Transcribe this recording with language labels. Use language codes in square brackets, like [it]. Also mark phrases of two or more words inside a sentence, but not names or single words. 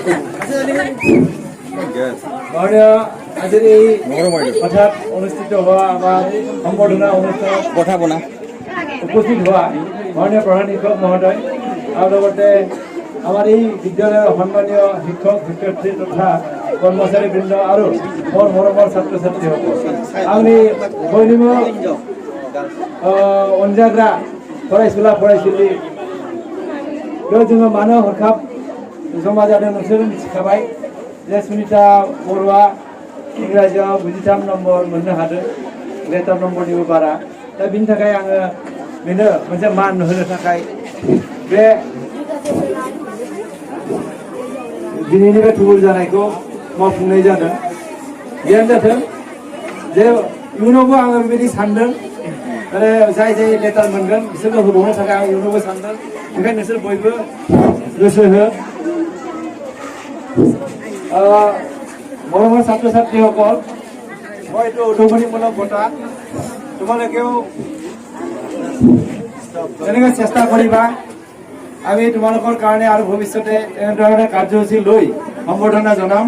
[as] আজিৰ এই হঠাৎ অনুষ্ঠিত হোৱা আমাৰ সম্বৰ্ধনা অনুষ্ঠানত উপস্থিত হোৱা মাননীয় প্ৰধান শিক্ষক মহোদয় আৰু লগতে আমাৰ এই বিদ্যালয়ৰ সন্মানীয় শিক্ষক শিক্ষয়িত্ৰী তথা কৰ্মচাৰীবৃন্দ আৰু মোৰ মৰমৰ ছাত্ৰ ছাত্ৰীসকল আমি বৈনিম [brx] अनजाग्रा फरायसुला फरायसुलि जोङो मानो हरखाब जमा जादों नोंसोर मिथिखाबाय जे सुनिता बरुवा इंराजियाव 93 नम्बर मोननो हादों लेटार नम्बरनिबो बारा दा बिनि थाखाय आङो बेनो मोनसे मान होनो थाखाय बे दिनैनि बे थुबुर जानायखौ मावफुंनाय जादों। जियानो जाथों जे इयुनावबो आङो बेबायदि सानदों आरो जाय जाय लेटार मोनगोन बिसोरनो होबावनो थाखाय आं इयुनावबो सानदों। बेखायनो नोंसोर बयबो गोसो हो। [as] মৰমৰ ছাত্ৰ ছাত্ৰীসকল মই এইটো উদ্ভাৱনীমূলক বঁটা তোমালোকেও তেনেকৈ চেষ্টা কৰিবা। আমি তোমালোকৰ কাৰণে আৰু ভৱিষ্যতে এনেধৰণে কাৰ্যসূচী লৈ সম্বৰ্ধনা জনাম।